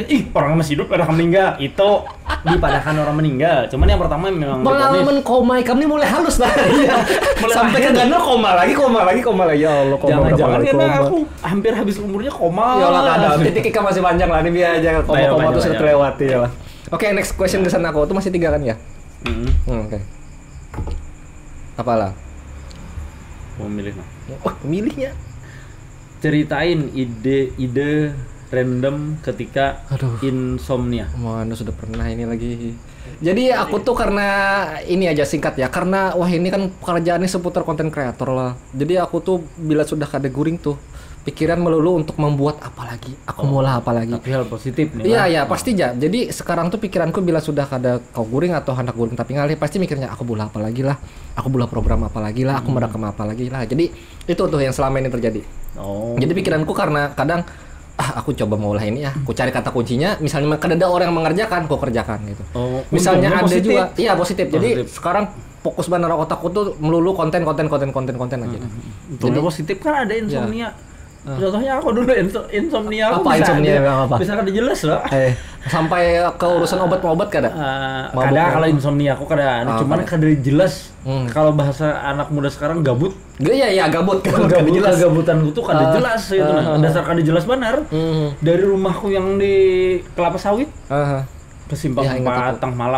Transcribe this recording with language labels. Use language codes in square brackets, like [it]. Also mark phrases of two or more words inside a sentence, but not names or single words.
[bjn] Ih, orang masih hidup, orang meninggal. Itu dipadahkan orang meninggal. [id] Cuman yang pertama memang [bjn] pengalaman koma ikam ini mulai halus lah. Sampai ke Gano koma lagi. [id] Ya Allah, koma. Jangan-jangan karena aku hampir habis umurnya koma. [bjn] Ya Allah, ada titik ikam masih panjang lah. Ini biar aja koma tuh sudah terlewati ya lah. [id] Oke, [en] next question [id] ke sana aku. Itu masih 3 kan ya? Oke. Apalah? Memilih. Pemilihnya. Ceritain ide random ketika insomnia. Mana sudah pernah ini lagi. Jadi aku tuh karena ini aja singkat ya. Karena wah ini kan pekerjaannya seputar konten kreator lah. [bjn] Jadi aku tuh bila sudah kada guring tuh pikiran melulu untuk membuat apa lagi. [id] Aku mulai apa lagi. Tapi hal positif nih. Iya, pasti aja. [bjn] Jadi sekarang tuh pikiranku bila sudah kada kau guring atau hendak guring tapi ngalih pasti mikirnya aku bulah apa lagi lah. Aku bulah program apa lagi lah. [id] Aku merekam apa lagi lah. Jadi itu tuh yang selama ini terjadi. Jadi pikiranku karena kadang aku coba mulai ini ya, aku cari kata kuncinya, misalnya kada ada orang yang mengerjakan, aku kerjakan gitu. Misalnya ada positif. Juga, iya positif. Jadi sekarang fokus benar otakku tuh melulu konten aja. Jadi positif kan ada insomnia. Contohnya aku dulu insomnia aku apa insomnia apa? [bjn] Bisa kada jelas loh. Sampai ke urusan obat-obat kada? Kada kalau insomnia aku kada, cuman kada jelas. [id] Kalau bahasa anak muda sekarang gabut. Iya gabut. [bjn] Gabutan itu kada jelas itu. Dasar kada jelas benar. [id] Dari rumahku yang di Kelapa Sawit ke Simpang 4 tengah malam.